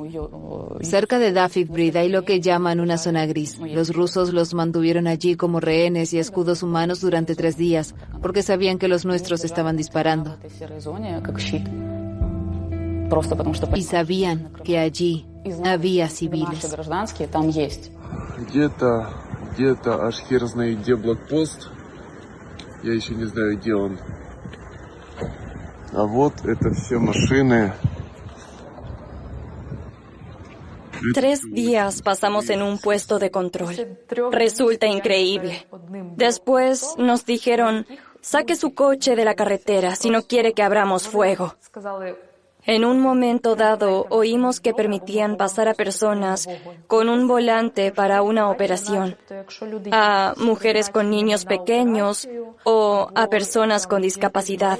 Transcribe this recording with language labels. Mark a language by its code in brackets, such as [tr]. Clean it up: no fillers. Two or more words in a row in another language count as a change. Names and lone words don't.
[es] Cerca de Dafif Brid hay lo que llaman una zona gris. Los rusos los mantuvieron allí como rehenes y escudos humanos durante 3 días, porque sabían que los nuestros estaban disparando. Y sabían que allí había civiles. [ru] Где-то аж хер знает, где блокпост. Я еще не знаю, где он. А вот это все машины. [es] 3 días pasamos en un puesto de control. Resulta increíble. Después nos dijeron, saque su coche de la carretera si no quiere que abramos fuego. En un momento dado, oímos que permitían pasar a personas con un volante para una operación, a mujeres con niños pequeños o a personas con discapacidad.